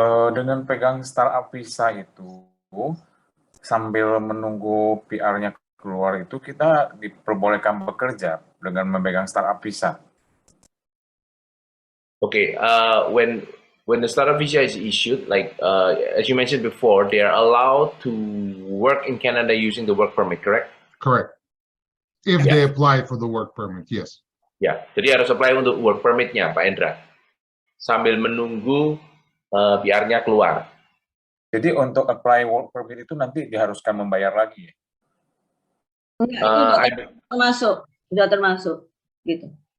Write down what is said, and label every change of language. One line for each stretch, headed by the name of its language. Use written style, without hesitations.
Indonesian: Dengan pegang startup visa itu, sambil menunggu PR-nya keluar itu, kita diperbolehkan bekerja dengan memegang startup visa.
English: Okay, when the startup visa is issued, like as you mentioned before, they are allowed to work in Canada using the work permit, correct? Correct. If they apply for the work permit, yes.
Indonesian: Ya, jadi harus apply untuk work permit-nya, Pak Hendra, sambil menunggu PR-nya keluar. Jadi untuk apply work permit itu nanti diharuskan membayar lagi ya? Enggak, itu udah termasuk gitu.